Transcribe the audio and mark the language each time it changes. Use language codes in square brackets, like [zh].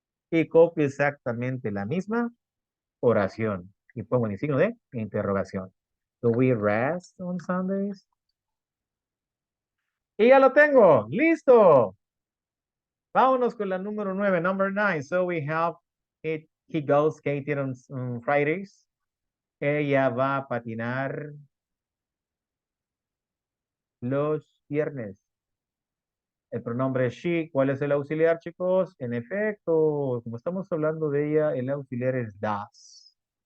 [es] Y copio exactamente la misma oración. Y pongo el signo de interrogación. [en] Do we rest on Sundays? [es] Y ya lo tengo. ¡Listo! Vámonos con la número 9, [en] number 9. So we have it, he goes skating on Fridays. [es] Ella va a patinar los viernes. El pronombre es she. ¿Cuál es el auxiliar, chicos? En efecto, como estamos hablando de ella, el auxiliar es does.